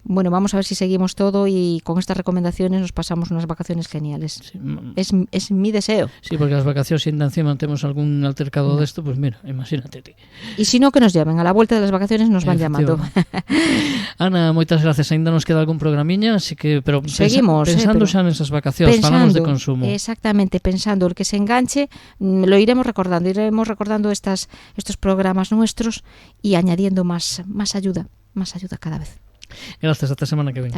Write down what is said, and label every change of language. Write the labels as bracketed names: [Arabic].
[Spanish] Bueno, vamos a ver si seguimos todo y con estas recomendaciones nos pasamos unas vacaciones geniales. Sí. Es mi deseo. Sí, porque las vacaciones, si encima tenemos algún altercado de esto, pues mira, imagínate ti. Y si no, que nos llamen. A la vuelta de las vacaciones nos van llamando. [Galician] Ana, moitas gracias. Ainda nos queda algún programiña, así que pero seguimos, pensando xa nesas vacacións, falamos de consumo. [Spanish] Exactamente, pensando el que se enganche, lo iremos recordando estos programas nuestros y añadiendo más ayuda cada vez. Gracias, hasta semana que viene.